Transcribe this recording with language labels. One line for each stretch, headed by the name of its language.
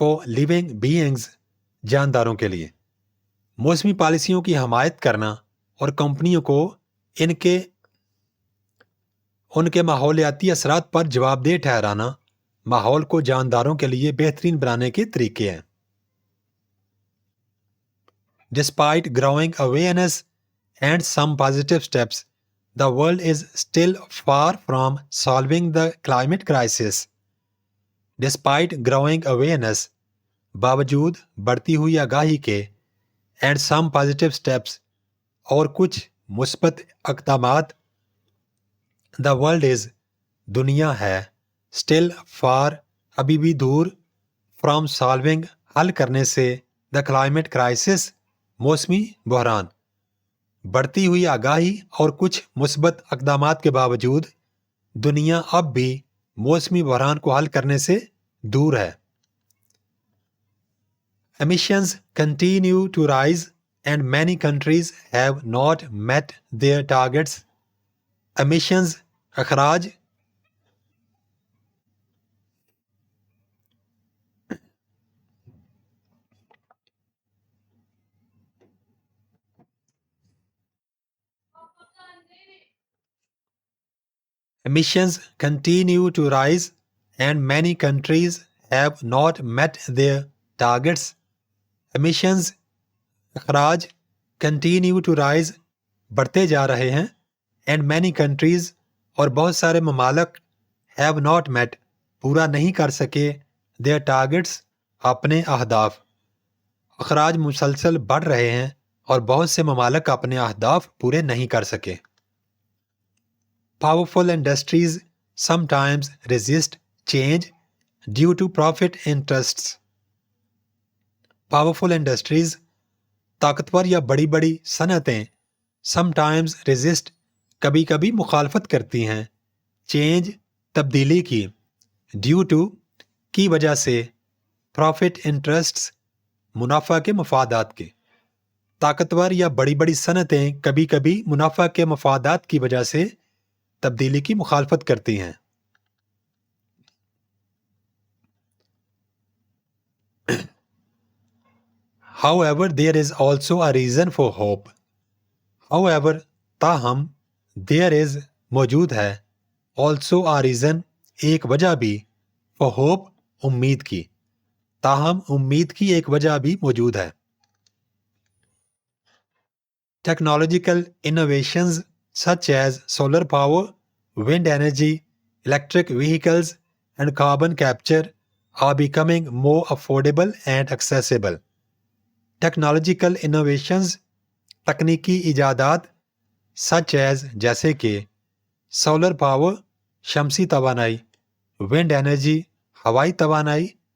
English: living beings
Urdu: جانداروں کے لیے موسمی پالیسیوں کی حمایت کرنا اور کمپنیوں کو ان کے ماحولیاتی اثرات پر جواب دہ ٹھہرانا ماحول کو جانداروں کے لیے بہترین بنانے کے طریقے ہیں۔
English: Despite growing awareness and some positive steps, the world is still far from solving the climate crisis. Despite growing awareness,
Urdu: باوجود بڑھتی ہوئی آگاہی کے
English: and some positive steps
Urdu: اور کچھ مثبت اقدامات
English: The world is
Urdu: دنیا ہے
English: still far
Urdu: ابھی بھی دور
English: from solving
Urdu: حل کرنے سے
English: the climate crisis
Urdu: موسمی بحران. بڑھتی ہوئی آگاہی اور کچھ مثبت اقدامات کے باوجود دنیا اب بھی موسمی بحران کو حل کرنے سے دور ہے.
English: Emissions continue to rise and many countries have not met their targets. Emissions
Urdu: اخراج
English: Emissions continue to rise and many countries have not met their targets. Emissions
Urdu: اخراج
English: continue to rise
Urdu: بڑھتے جا رہے ہیں
English: and many countries
Urdu: اور بہت سارے ممالک
English: have not met
Urdu: پورا نہیں کر سکے
English: their targets
Urdu: اپنے اہداف. اخراج مسلسل بڑھ رہے ہیں اور بہت سے ممالک اپنے اہداف پورے نہیں کر سکے.
English: Powerful industries sometimes resist change due to profit interests. Powerful industries
Urdu: طاقتور یا بڑی بڑی صنعتیں
English: sometimes resist
Urdu: کبھی کبھی مخالفت کرتی ہیں
English: change
Urdu: تبدیلی کی
English: due to
Urdu: کی وجہ سے
English: profit interests
Urdu: منافع کے مفادات کے. طاقتور یا بڑی بڑی صنعتیں کبھی کبھی منافع کے مفادات کی وجہ سے تبدیلی کی مخالفت کرتی ہیں.
English: However, there is also a reason for hope. However,
Urdu: تاہم
English: there is
Urdu: موجود ہے
English: also a reason
Urdu: ایک وجہ بھی
English: for hope
Urdu: امید کی. تاہم امید کی ایک وجہ بھی موجود ہے.
English: Technological innovations such as solar power, wind energy, electric vehicles, and carbon capture are becoming more affordable and accessible. Technological innovations
Urdu: تکنیکی ایجادات
English: such as
Urdu: جیسے کہ
English: solar power
Urdu: شمسی توانائی,
English: wind energy
Urdu: ہوائی توانائی,